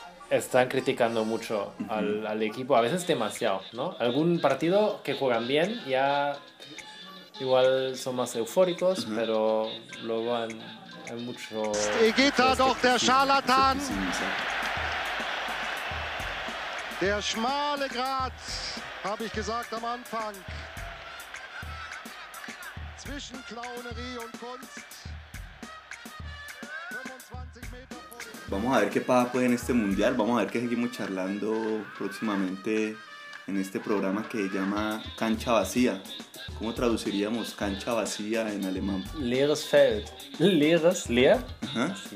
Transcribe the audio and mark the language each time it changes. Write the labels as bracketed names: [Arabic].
[Spanish] Están criticando mucho al equipo, a veces demasiado, ¿no? Algún partido que juegan bien ya igual son más eufóricos, pero luego han... [German] Egeta doch der Scharlatan. Der schmale Grat, habe ich gesagt am Anfang. Zwischen Clownerie und Kunst. 25 Meter vor dem... [Spanish] Vamos a ver qué pasa pues en este mundial. Vamos a ver qué seguimos charlando próximamente en este programa que se llama Cancha Vacía. ¿Cómo traduciríamos cancha vacía en alemán? [German] Leeres Feld. Leeres, leer. Ajá.